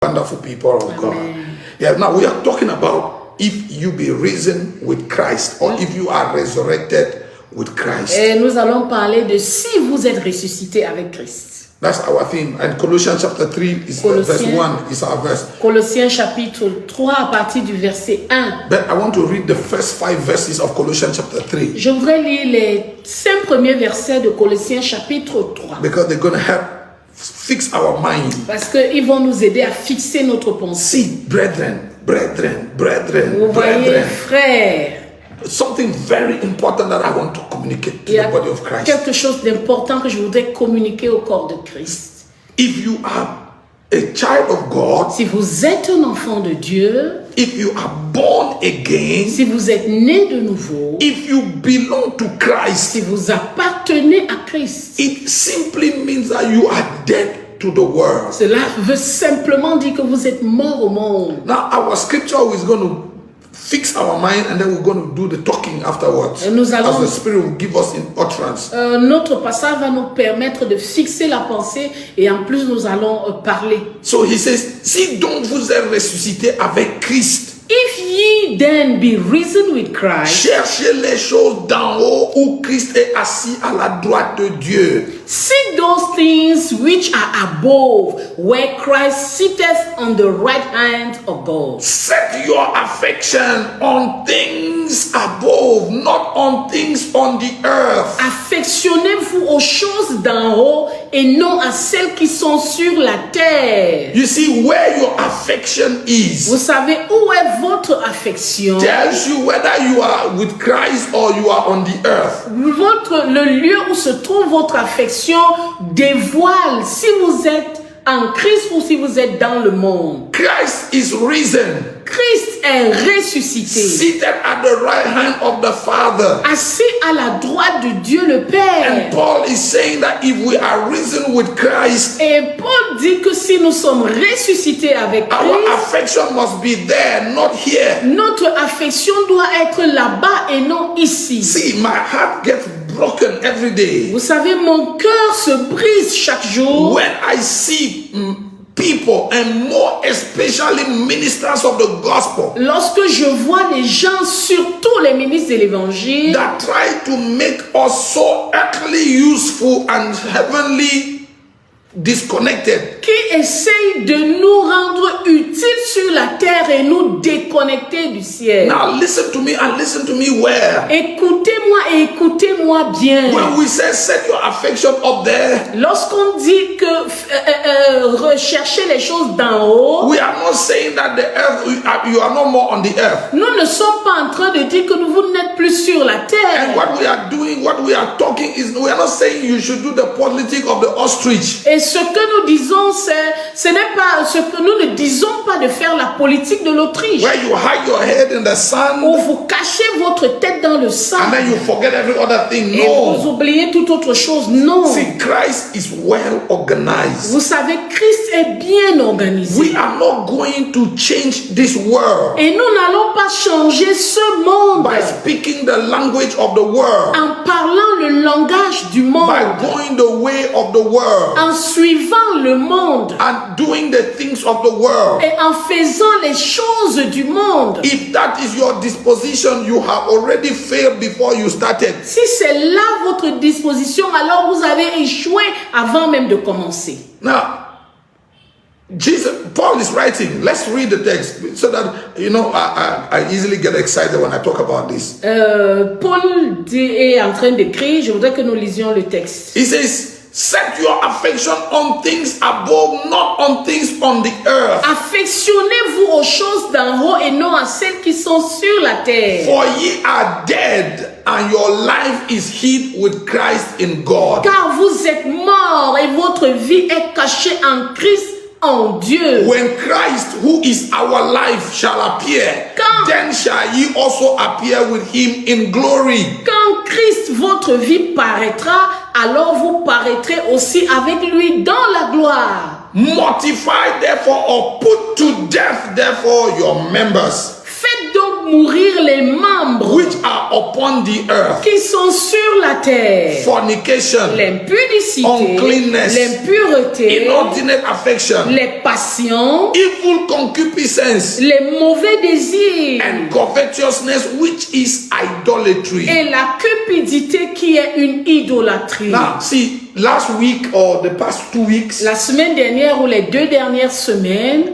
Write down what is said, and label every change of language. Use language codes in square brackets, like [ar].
[en] wonderful people of God. Yeah, now we are talking about if you be risen with Christ or if you are resurrected with Christ. [fr] Et nous allons parler de si vous êtes ressuscité avec Christ. [en] That's our theme. And Colossians chapter 3 is verse 1 is our verse. [fr] Colossiens chapitre 3 à partir du verset 1. [en] But I want to read the first 5 verses of Colossians chapter 3. [fr] Je voudrais lire les 5 premiers versets de Colossiens chapitre 3. [en] Because they're going to help fix our mind. [fr] Parce qu'ils vont nous aider à fixer notre pensée. [en] See, brethren. [fr] Vous voyez, frères. [en] Something very important that I want to communicate to the body of Christ. [fr] Quelque chose d'important que je voudrais communiquer au corps de Christ. [en] If you are a child of God, [fr] si vous êtes un enfant de Dieu, [en] if you are born again, [fr] si vous êtes né de nouveau, [en] if you belong to Christ, [fr] si vous appartenez à Christ, [en] it simply means that you are dead to the world. [fr] Cela veut simplement dire que vous êtes mort au monde. [en] Now our scripture is going to fix our mind and then we're going to do the talking afterwards. [fr] Nous allons, [en] as the Spirit will give us in utterance. [fr] Notre passage va nous permettre de fixer la pensée et en plus nous allons parler. [en] So he says, [fr] si donc vous êtes ressuscité avec Christ, [en] if ye then be risen with Christ, [fr] cherchez les choses d'en haut où Christ est assis à la droite de Dieu. [en] Seek those things which are above, where Christ sitteth on the right hand of God. Set your affection on things above, not on things on the earth. [fr] Affectionnez-vous aux choses d'en haut et non à celles qui sont sur la terre. [en] You see, where your affection is, [fr] vous savez où est votre affection, [en] tells you whether you are with Christ or you are on the earth. [fr] Le lieu où se trouve votre affection dévoile si vous êtes en Christ ou si vous êtes dans le monde. [en] Christ is risen. [fr] Christ est ressuscité. [en] Seated at the right hand of the Father. [fr] Assis à la droite de Dieu le Père. [en] And Paul is saying that if we are risen with Christ, [fr] et Paul dit que si nous sommes ressuscités avec Christ, [en] our affection must be there, not here. [fr] Notre affection doit être là-bas et non ici. [en] See, my heart gets broken every day. [fr] Vous savez, mon cœur se brise chaque jour. [en] When I see people and more especially ministers of the gospel, [fr] lorsque je vois des gens, surtout les ministres de l'évangile, [en] that try to make us so earthly useful and heavenly disconnected, [fr] qui essayent de nous rendre utiles sur la terre et nous déconnecter du ciel. [en] Now listen to me and listen to me well. [fr] Écoutez-moi et écoutez-moi bien. [en] When we say set your affection up there, [fr] lorsqu'on dit que recherchez les choses d'en haut, [en] we are not saying that the earth, you are no more on the earth. [fr] Nous ne sommes pas en train de dire que vous n'êtes plus sur la terre. [en] And what we are doing, what we are talking is, we are not saying you should do the politics of the ostrich. [fr] Et ce que nous disons, ce n'est pas ce que nous ne disons pas de faire la politique de l'Autriche. [en] Where you hide your head in the sand, [fr] où vous cachez votre tête dans le sang. [en] And then you forget every other thing. [fr] Et vous oubliez toute autre chose. Non. [en] See, Christ is well organized. [fr] Vous savez, Christ est bien organisé. [en] We are not going to change this world. [fr] Et nous n'allons pas changer ce monde. [en] By speaking the language of the world. [fr] En parlant le langage du monde. [en] By going the way of the world. [fr] En suivant le monde. [en] And doing the things of the world. [fr] Et en faisant les choses du monde. [en] If that is your disposition, you have already failed before you started. [fr] Si c'est là votre disposition, alors vous avez échoué avant même de commencer. [en] Now, Paul is writing. Let's read the text so that I easily get excited when I talk about this. [fr] Paul est en train d'écrire. Je voudrais que nous lisions le texte. [en] He says, set your affection on things above, not on things on the earth. [fr] Affectionnez-vous aux choses d'en haut et non à celles qui sont sur la terre. [en] For ye are dead, and your life is hid with Christ in God. [fr] Car vous êtes morts et votre vie est cachée en Christ. En Dieu. [en] When Christ, who is our life, shall appear, then shall ye also appear with him in glory. [fr] Quand Christ, votre vie paraîtra, alors vous paraîtrez aussi avec lui dans la gloire. [en] Mortify therefore, or put to death therefore your members. [fr] Faites donc mourir les membres [en] which are upon the earth, [fr] qui sont sur la terre. [en] fornication, [fr] L'impudicité, [en] uncleanness, [fr] l'impureté, [en] inordinate affection, [fr] les passions, [en] evil concupiscence, [fr] les mauvais désirs [en] and covetousness, which is idolatry. [fr] et la cupidité qui est une idolâtrie. [en] Now, see, last week or the past 2 weeks, [fr] La semaine dernière ou les 2 dernières semaines,